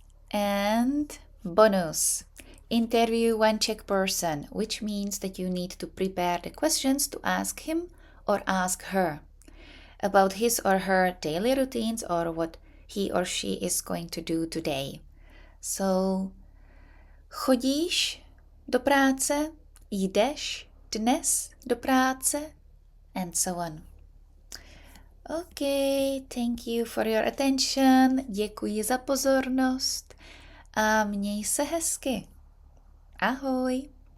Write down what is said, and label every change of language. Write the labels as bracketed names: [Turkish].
[English] And bonus, interview one Czech person, which means that you need to prepare the questions to ask him or ask her about his or her daily routines or what he or she is going to do today. So, [Czech] chodíš do práce, jdeš dnes do práce, [English] and so on. Okay, thank you for your attention. [Czech] Děkuji za pozornost a měj se hezky. Ahoj.